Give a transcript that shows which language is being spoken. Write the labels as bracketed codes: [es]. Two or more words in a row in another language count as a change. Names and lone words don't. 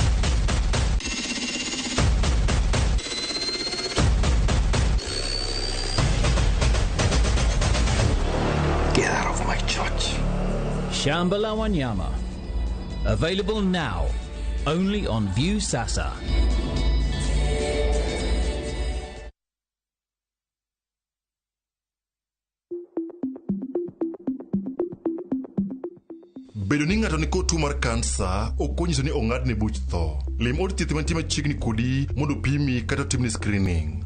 [en] Get out of my church. Shambhala Wanyama. Available now, only on View Sasa. [luo] Bedo ni ng'ato ni kod tuo mar kansa ok onyiso ni ong'adne buch tho. Lim od thieth mantie machiegni kodi mondo pimi kata timni screening.